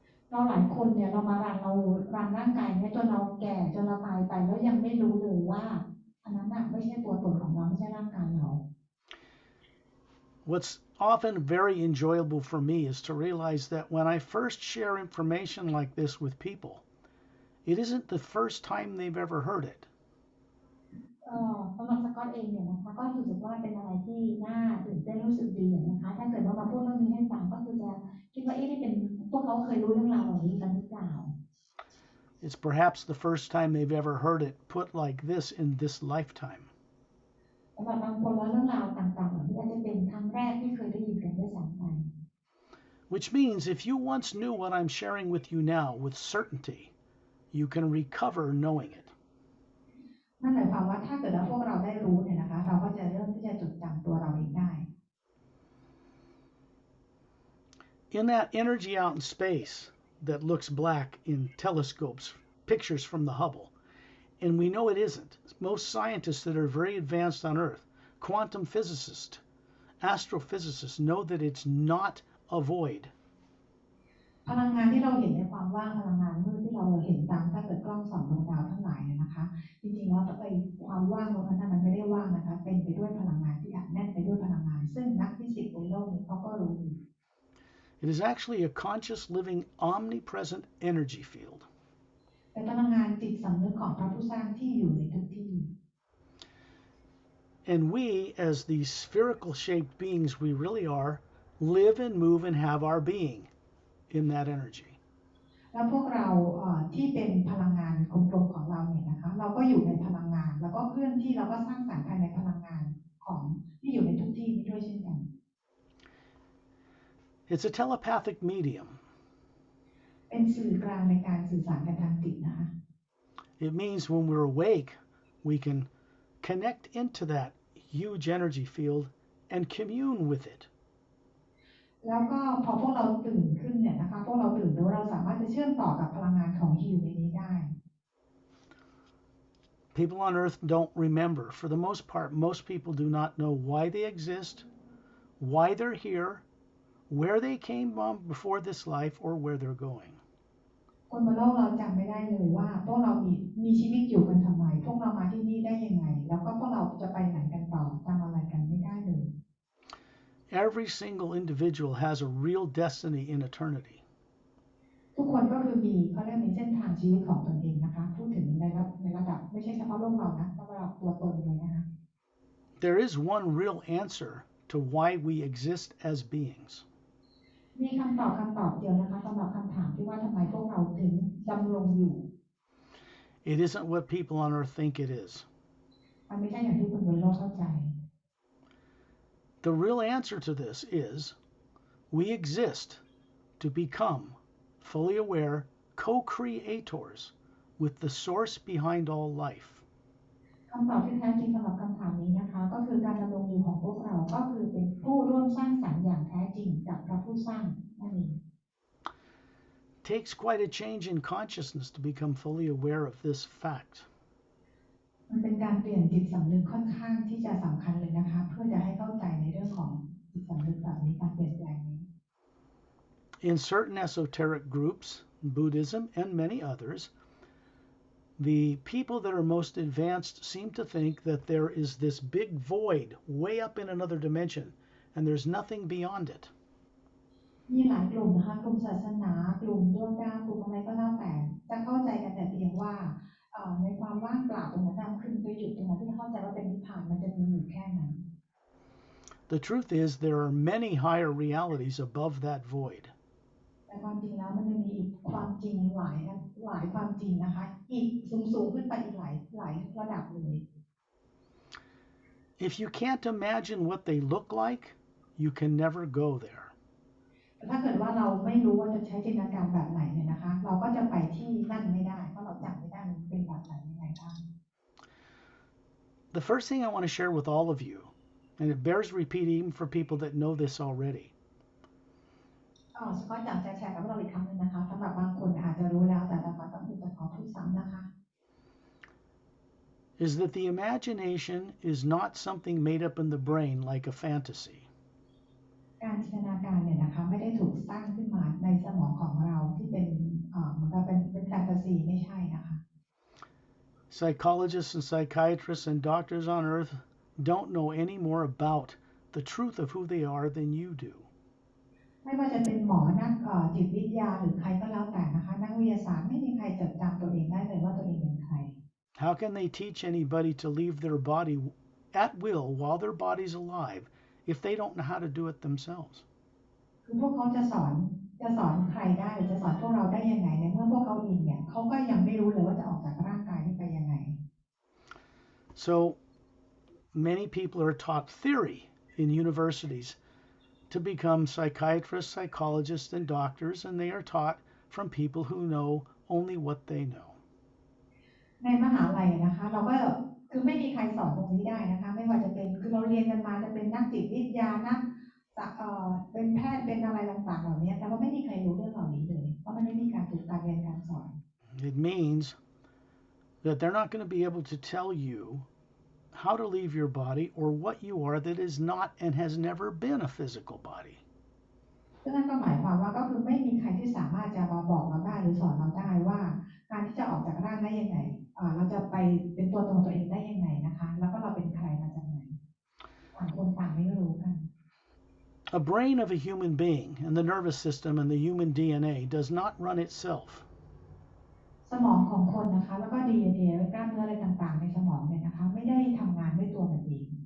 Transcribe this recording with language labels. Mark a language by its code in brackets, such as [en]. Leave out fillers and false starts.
[th] เราหลายคนเนี่ยเรารันร่างกายเนี่ยจนเราแก่จนเราตายไปแล้วยังไม่รู้เลยว่าอันนั้นน่ะไม่ใช่ตัวตนของเราไม่ใช่ร่างกายเรา [en] What's often very enjoyable for me is to realize that when I first share information like this with people, it isn't the first time they've ever heard it. [th] สำหรับสกอตเองเนี่ยนะคะก็รู้สึกว่าเป็นอะไรที่น่าตื่นเต้นรู้สึกดีนะคะถ้าเกิดว่ามาพูดเรื่องนี้ให้ฟังก็คือจะคิดว่านี่เป็นพวกเขาเคยรู้เรื่องราวเหล่านี้กันหรือเปล่า [en] It's perhaps the first time they've ever heard it put like this in this lifetime. [th] สำหรับบางคนแล้วเรื่องราวต่างๆเหล่านี้อาจจะเป็นครั้งแรกที่เคยได้ยินกันด้วยซ้ำไป [en] Which means if you once knew what I'm sharing with you now with certainty, you can recover knowing it. [th] นั่นหมายความว่าถ้าเกิดว่าพวกเราได้รู้เนี่ยนะคะเราก็จะเริ่มที่จะจดจำตัวเราเองได้ [en] In that energy out in space that looks black in telescopes, pictures from the Hubble, and we know it isn't. Most scientists that are very advanced on Earth, quantum physicists, astrophysicists, know that it's not a void. [th] พลังงานที่เราเห็นในความว่างพลังงานมืดที่เราเห็นตามถ้าเกิดกล้องส่องดวงดาวทั้งหลายเนี่ยนะคะจริงๆแล้วความว่างตรงนั้นมันไม่ได้ว่างนะคะเป็นไปด้วยพลังงานที่อัดแน่นไปด้วยพลังงานซึ่งนักฟิสิกส์บนโลกนี้เขาก็รู้อยู่ [en] It is actually a conscious, living, omnipresent energy field. [th] เป็นพลังงานจิตสำนึกของพระผู้สร้างที่อยู่ในทุกที่ [en] And we, as these spherical shaped beings we really are, live and move and have our being in that energy. [th] แล้วพวกเราที่เป็นพลังงานกลมๆของเราเนี่ยนะคะเราก็อยู่ในพลังงานแล้วก็เคลื่อนที่เราก็สร้างสรรค์ภายในพลังงานของที่อยู่ในทุกที่นี้ด้วยเช่นกัน [en] It's a telepathic medium. [th] เป็นสื่อกลางในการสื่อสารกันทางจิตนะคะ [en] It means when we're awake, we can connect into that huge energy field and commune with it. [th] แล้วก็พอพวกเราตื่นขึ้นเนี่ยนะคะพวกเราตื่นรู้เราสามารถจะเชื่อมต่อกับพลังงานของฮิวในนี้ได้ [en] People on Earth don't remember. For the most part, most people do not know why they exist, why they're here, where they came from before this life, or where they're going. [th] คนบนโลกเราจำไม่ได้เลยว่าพวกเรามีชีวิตอยู่กันทำไมพวกเรามาที่นี่ได้ยังไงแล้วก็พวกเราจะไปไหนกันต่อจำอะไรกันไม่ได้เลย [en] Every single individual has a real destiny in eternity. [th] ทุกคนก็คือเขาเรียกมีเส้นทางชีวิตของตนเองนะคะพูดถึงในระดับไม่ใช่เฉพาะโลกเรานะระดับตัวตนเลยนะคะ [en] There is one real answer to why we exist as beings. [th] มีคำตอบเดียวนะคะสำหรับคำถามที่ว่าทำไมพวกเราถึงดำรงอยู่ [en] It isn't what people on Earth think it is. [th] มันไม่ใช่อย่างที่คนบนโลกเข้าใจ [en] The real answer to this is we exist to become fully aware co-creators with the source behind all life. [th] คำตอบที่แท้จริงสำหรับคำถามนี้นะคะก็คือการดำรงอยู่ของพวกเราก็คือเป็นผู้ร่วมสร้างสรรค์อย่างแท้จริงกับพระผู้สร้างนั่นเอง [en] It takes quite a change in consciousness to become fully aware of this fact. [th] มันเป็นการเปลี่ยนจิตสำนึกค่อนข้างที่จะสำคัญเลยนะคะเพื่อจะให้เข้าใจในเรื่องของจิตสำนึกแบบนี้การเปลี่ยนแปลงนี้ [en] In certain esoteric groups, Buddhism and many others, the people that are most advanced seem to think that there is this big void way up in another dimension and there's nothing beyond it. [th] มีหลายกลุ่มนะคะกลุ่มศาสนากลุ่มดวงดาวกลุ่มอะไรก็แล้วแต่จะเข้าใจกันแต่เพียงว่าในความว่างเปล่าตรงนั้นขึ้นไปหยุดตรงนั้นที่เข้าใจว่าเป็นนิพพานมันจะมีอยู่แค่นั้น [en] The truth is there are many higher realities above that void. [th] แต่ความจริงแล้วมันจะมีอีกความจริงหลายความจริงนะคะอีกสูงขึ้นไปอีกหลายระดับเลย [en] If you can't imagine what they look like, you can never go there. [th] ถ้าเกิดว่าเราไม่รู้ว่าจะใช้จินตนาการแบบไหนเนี่ยนะคะเราก็จะไปที่นั่นไม่ได้เพราะเราจำไม่ได้มันเป็นแบบไหนยังไงบ้าง [en] The first thing I want to share with all of you, and it bears repeating even for people that know this already, [th] สกอตอยากจะแชร์กับเราอีกครั้งนึงนะคะสำหรับบางคนอาจจะรู้แล้วแต่สกอตต้องจะขอพูดซ้ำนะคะ [en] is that the imagination is not something made up in the brain like a fantasy. [th] การจินตนาการเนี่ยนะคะไม่ได้ถูกสร้างขึ้นมาในสมองของเราที่เป็นเหมือนกับเป็นแฟนตาซีไม่ใช่นะคะ [en] Psychologists and psychiatrists and doctors on earth don't know any more about the truth of who they are than you do. [th] ไม่ว่าจะเป็นหมอนักจิตวิทยาหรือใครก็แล้วแต่นะคะนักวิทยาศาสตร์ไม่มีใครจดจำตัวเองได้เลยว่าตัวเองเป็นใคร [en] How can they teach anybody to leave their body at will while their body's alive if they don't know how to do it themselves? [th] คือพวกเขาจะสอนใครได้หรือจะสอนพวกเราได้ยังไงในเมื่อพวกเขาเองเนี่ยเขาก็ยังไม่รู้เลยว่าจะออกจากร่างกายนี้ไปยังไง [en] So many people are taught theory in universities to become psychiatrists, psychologists, and doctors, and they are taught from people who know only what they know. [th] ในมหาลัยนะคะเราก็คือไม่มีใครสอนตรงนี้ได้นะคะไม่ว่าจะเป็นคือเราเรียนกันมาจะเป็นนักจิตวิทยานักเป็นแพทย์เป็นอะไรต่างๆเหล่านี้แต่ว่าไม่มีใครรู้เรื่องเหล่านี้เลยเพราะมันไม่มีการฝึกการเรียนการสอน [en] It means that they're not going to be able to tell you how to leave your body or what you are that is not and has never been a physical body. [th] ซึ่งนั่นก็หมายความว่าก็คือไม่มีใครที่สามารถจะมาบอกเราได้หรือสอนเราได้ว่าการที่จะออกจากร่างได้ยังไงเราจะไปเป็นตัวตนตัวเองได้ยังไงนะคะแล้วก็เราเป็นใครมาจากไหนต่างคนต่างไม่รู้กัน [en] A brain of a human being and the nervous system and the human DNA does not run itself. [th] สมองของคนนะคะแล้วก็ DNA กล้ามเนื้ออะไรต่างๆในสมองเนี่ยนะคะไม่ได้ทำงานด้วยตัวมันเอง